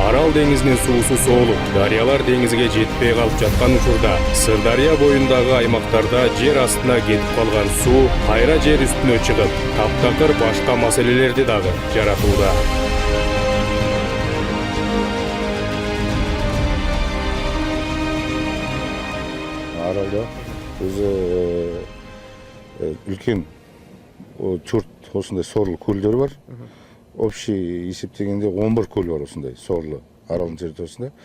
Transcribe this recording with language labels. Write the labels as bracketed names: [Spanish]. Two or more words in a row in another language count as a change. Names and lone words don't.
[Kyrgyz] Арал деңизинин суусу соолуп, дарыялар деңизге жетпей калып жаткан учурда Сырдария боюндагы аймактарда жер астына кетип калган суу кайра жер үстүнө чыгып, таптакыр башка маселелерди дагы жаратууда. [Kazakh] Аралда өзі үлкен төрт осындай сорлы көлдер бар. Общий есептегенде 11 көл бар осындай сорлы Аралдың территориясында.